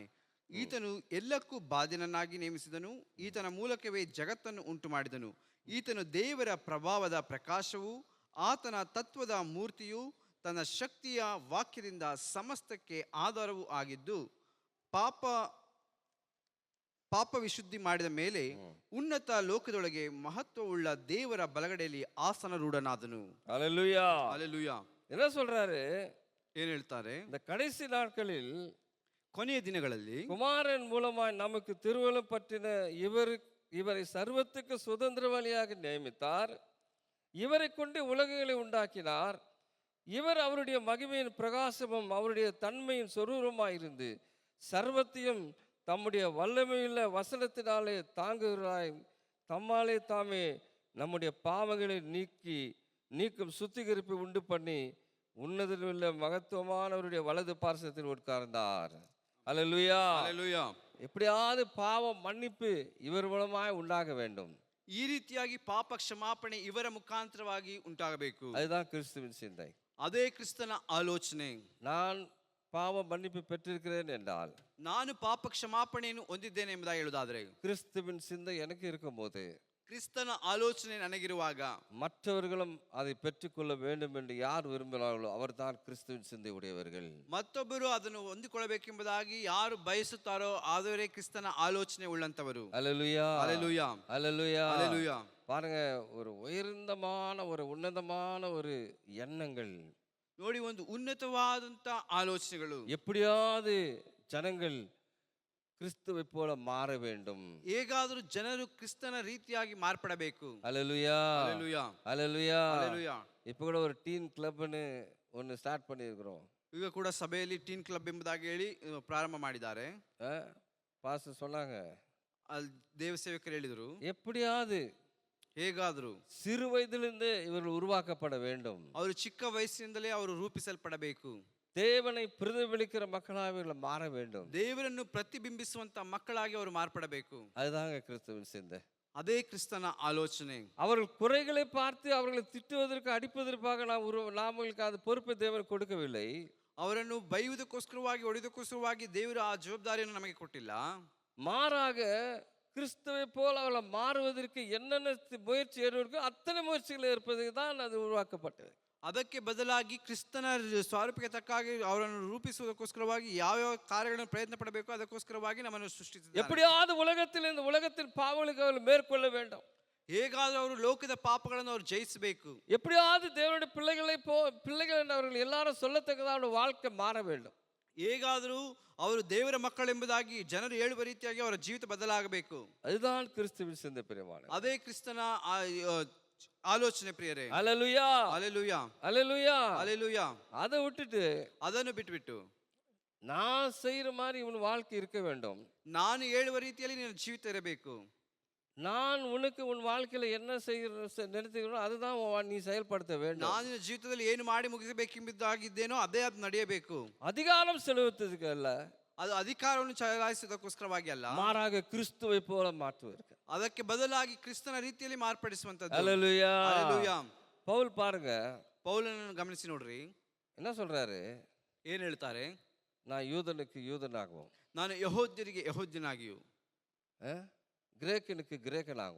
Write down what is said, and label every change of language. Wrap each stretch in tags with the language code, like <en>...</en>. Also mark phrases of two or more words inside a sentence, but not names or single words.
<kn>ಈತನು ಎಲ್ಲಕ್ಕೂ ಬಾಧ್ಯನನ್ನಾಗಿ ನೇಮಿಸಿದನು, ಈತನ ಮೂಲಕವೇ ಜಗತ್ತನ್ನು ಉಂಟು ಮಾಡಿದನು. ಈತನು ದೇವರ ಪ್ರಭಾವದ ಪ್ರಕಾಶವು, ಆತನ ತತ್ವದ ಮೂರ್ತಿಯು, ತನ್ನ ಶಕ್ತಿಯ ವಾಕ್ಯದಿಂದ ಸಮಸ್ತಕ್ಕೆ ಆಧಾರವೂ ಆಗಿದ್ದು, ಪಾಪ ವಿಶುದ್ಧಿ ಮಾಡಿದ ಮೇಲೆ ಉನ್ನತ ಲೋಕದೊಳಗೆ ಮಹತ್ವವುಳ್ಳ ದೇವರ ಬಲಗಡೆಯಲ್ಲಿ ಆಸನರೂಢನಾದನು.</kn> <ta>அல்லேலூயா. அல்லேலூயா. என்ன சொல்றாரு?</ta> <kn>ಏನ್ ಹೇಳ್ತಾರೆ?</kn> <ta>இந்த கடைசி நாட்களில்</ta> <kn>ಕೊನೆಯ ದಿನಗಳಲ್ಲಿ</kn> <ta>குமாரன் மூலமாய் நமக்கு திருவள்ளுவம் பற்றின இவரை சர்வத்துக்கு சுதந்திரவாளியாக நியமித்தார். இவரை கொண்டு உலகங்களை உண்டாக்கினார். இவர் அவருடைய மகிமையின் பிரகாசமும் அவருடைய தன்மையின் சொரூபமாயிருந்து சர்வத்தையும் தம்முடைய வல்லமையுள்ள வசனத்தினாலே தாங்குகிறாய். தம்மாலே தாமே நம்முடைய பாவங்களை நீக்கும் சுத்திகரிப்பை உண்டு பண்ணி உன்னதில் உள்ள மகத்துவமானவருடைய வலது பார்சத்தில் உட்கார்ந்தார். அல்லேலூயா. அல்லேலೂಯಾ. எப்படியாவது பாவம் மன்னிப்பு இவர் மூலமாய் உண்டாக வேண்டும்.</ta> <kn>ಈ ರೀತಿಯಾಗಿ ಪಾಪ ಕ್ಷಮಾಪಣೆ ಇವರ ಮುಖಾಂತರವಾಗಿ ಉಂಟಾಗಬೇಕು.</kn> <ta>அதுதான் கிறிஸ்துவின் சிந்தை.</ta> <kn>ಅದೇ ಕ್ರಿಸ್ತನ ಆಲೋಚನೆ.</kn> <ta>நான் பாவ மன்னிப்பு பெற்றிருக்கிறேன் என்றால்,</ta> <kn>ನಾನು ಪಾಪ ಕ್ಷಮಾಪಣೆಯನ್ನು ಹೊಂದಿದ್ದೇನೆ ಎಂಬುದಾಗಿ ಹೇಳುವುದಾದರೆ,</kn> <ta>கிறிஸ்துவின் சிந்தை எனக்கு இருக்கும்போது,</ta> <kn>ಕ್ರಿಸ್ತನ ಆಲೋಚನೆ ನನಗಿರುವಾಗ</kn> <ta>மற்றவர்களும் அதை பெற்றுக்கொள்ள வேண்டும் என்று யார் விரும்பினார்களோ அவர்தான் கிறிஸ்துவின் சிந்தை உடையவர்கள்.</ta> <kn>ಮತ್ತೊಬ್ಬರು ಅದನ್ನು ಹೊಂದಿಕೊಳ್ಳಬೇಕೆಂಬುದಾಗಿ ಯಾರು ಬಯಸುತ್ತಾರೋ ಅವರೇ ಕ್ರಿಸ್ತನ ಆಲೋಚನೆ ಉಳ್ಳಂತವರು.</kn> <ta>அல்லேலூயா. அல்லேலூயா. அல்லேலூயா. அல்லேலூயா. பாருங்க, ஒரு உன்னதமான ஒரு எண்ணங்கள்,</ta> <kn>ನೋಡಿ, ಒಂದು ಉನ್ನತವಾದಂತ ಆಲೋಚನೆಗಳು.</kn> <ta>எப்படியாவது ஜனங்கள் கிறிஸ்துவை போல மாற வேண்டும்.</ta> <kn>ಹೇಗಾದರೂ ಜನರು ಕ್ರಿಸ್ತನ ರೀತಿಯಾಗಿ ಮಾರ್ಪಡಬೇಕು.</kn> <ta>அல்லேலூயா. அல்லேலூயா. அல்லேலூயா. அல்லேலூயா. இப்போ கூட ஒரு டீன் கிளப்னு ஒன்று ஸ்டார்ட் பண்ணியிருக்கிறோம்.</ta> <kn>ಈಗ ಕೂಡ ಸಭೆಯಲ್ಲಿ ಟೀನ್ ಕ್ಲಬ್ ಎಂಬುದಾಗಿ ಹೇಳಿ ಪ್ರಾರಂಭ ಮಾಡಿದ್ದಾರೆ.</kn> <ta>பாஸ்டர் சொன்னாங்க,</ta> <kn>ಅಲ್ಲಿ ದೇವ ಸೇವಕರು ಹೇಳಿದರು,</kn> <ta>எப்படியாவது</ta> <kn>ಹೇಗಾದರೂ</kn> <ta>சிறு வயதிலிருந்து இவர்கள் உருவாக்கப்பட வேண்டும்.</ta> <kn>ಅವರು ಚಿಕ್ಕ ವಯಸ್ಸಿನಿಂದಲೇ ಅವರು ರೂಪಿಸಲ್ಪಡಬೇಕು.</kn> <ta>தேவனை பிரதிபலிக்கிற மக்களாக இவர்கள் மாற வேண்டும்.</ta> <kn>ದೇವರನ್ನು ಪ್ರತಿಬಿಂಬಿಸುವಂತ ಮಕ್ಕಳಾಗಿ ಅವರು ಮಾರ್ಪಡಬೇಕು.</kn> <ta>அதுதாங்க கிறிஸ்துவின் சிந்தை.</ta> <kn>ಅದೇ ಕ್ರಿಸ್ತನ ಆಲೋಚನೆ.</kn> <ta>அவர்கள் குறைகளை பார்த்து அவர்களை திட்டுவதற்கு அடிப்பதற்காக நாமளுக்கு அது பொறுப்பை தேவன் கொடுக்கவில்லை.</ta> <kn>ಅವರನ್ನು ಬೈಯುವುದಕ್ಕೋಸ್ಕರವಾಗಿ ಹೊಡೆಯುವುದಕ್ಕೋಸ್ಕರವಾಗಿ ದೇವರು ಆ ಜವಾಬ್ದಾರಿಯನ್ನು ನಮಗೆ ಕೊಟ್ಟಿಲ್ಲ.</kn> <ta>மாறாக கிறிஸ்துவை போல அவளை மாறுவதற்கு என்னென்ன முயற்சி ஏற்படுக்கோ அத்தனை முயற்சிகள் இருப்பதுக்கு தான் அது உருவாக்கப்பட்டது.</ta> <kn>ಅದಕ್ಕೆ ಬದಲಾಗಿ ಕ್ರಿಸ್ತನ ಸ್ವರೂಪಕ್ಕೆ ತಕ್ಕಾಗಿ ಅವರನ್ನು ರೂಪಿಸುವುದಕ್ಕೋಸ್ಕರವಾಗಿ ಯಾವ್ಯಾವ ಕಾರ್ಯಗಳನ್ನು ಪ್ರಯತ್ನ ಪಡಬೇಕು ಅದಕ್ಕೋಸ್ಕರವಾಗಿ ನಮ್ಮನ್ನು ಸೃಷ್ಟಿಸಿದ್ದಾರೆ.</kn> <ta>எப்படியாவது உலகத்தின் பாவங்களுக்கு அவர்கள் மேற்கொள்ள வேண்டும்.</ta> <kn>ಹೇಗಾದರೂ ಅವರು ಲೋಕದ ಪಾಪಗಳನ್ನು ಅವರು ಜಯಿಸಬೇಕು.</kn> <ta>எப்படியாவது தேவனுடைய பிள்ளைகள் அவர்கள் எல்லாரும் சொல்லத்தக்கதாக வாழ்க்கை மாற வேண்டும்.</ta> <kn>ಹೇಗಾದರೂ ಅವರು ದೇವರ ಮಕ್ಕಳೆಂಬುದಾಗಿ ಜನರು ಹೇಳುವ ರೀತಿಯಾಗಿ ಅವರ ಜೀವಿತ ಬದಲಾಗಬೇಕು.</kn> <ta>அதுதான் கிறிஸ்துவின் சிந்தை பிரியமான.</ta> <kn>ಅದೇ ಕ್ರಿಸ್ತನ ಆಲೋಚನೆ ಪ್ರಿಯರೇ.</kn> <ta>அல்லேலூயா. அல்லேலூயா. அல்லேலூயா. அல்லேலூயா. அதை விட்டுட்டு</ta> <kn>ಅದನ್ನು ಬಿಟ್ಟು</kn> <ta>நான் செய்யற மாதிரி இவன் வாழ்க்கை இருக்க வேண்டும்,</ta> <kn>ನಾನು ಹೇಳುವ ರೀತಿಯಲ್ಲಿ ನಿನ್ನ ಜೀವಿತ ಇರಬೇಕು,</kn> <ta>நான் உனக்கு உன் வாழ்க்கையில என்ன நினைத்துக்கிறோம் அதுதான் நீ செயல்படுத்த வேண்டும்.</ta> <kn>ನಾನು ನಿನ್ನ ಜೀವಿತದಲ್ಲಿ ಏನು ಮಾಡಿ ಮುಗಿಸಬೇಕೆಂಬುದಾಗಿದ್ದೇನೋ ಅದೇ ಅದು ನಡೆಯಬೇಕು.</kn> <ta>அதிகாரம் செலுத்துவதற்கு அல்ல,</ta> <kn>ಅದು ಅಧಿಕಾರವನ್ನು ಚಲಾಯಿಸುವುದಕ್ಕೋಸ್ಕರವಾಗಿ ಅಲ್ಲ,</kn> <ta>மாறாக கிறிஸ்துவை போல மாற்றுவதற்கு.</ta> <kn>ಅದಕ್ಕೆ ಬದಲಾಗಿ ಕ್ರಿಸ್ತನ ರೀತಿಯಲ್ಲಿ ಮಾರ್ಪಡಿಸುವಂತದ್ದು.</kn> <ta>அல்லேலூயா.</ta> <kn>ಹಲ್ಲೆಲೂಯಾ.</kn> <ta>பவுல் பாருங்க</ta> <kn>ಪೌಲನನ್ನು ಗಮನಿಸಿ ನೋಡ್ರಿ,</kn> <ta>என்ன சொல்றாரு,</ta> <kn>ಏನ್ ಹೇಳ್ತಾರೆ,</kn> <ta>நான் யூதனுக்கு யூதனாகவும்,</ta> <kn>ನಾನು ಯಹೂದ್ಯರಿಗೆ ಯಹೂದ್ಯನಾಗಿಯೂ,</kn> <ta>கிரேக்கனுக்கு கிரேக்கனாகவும்,</ta>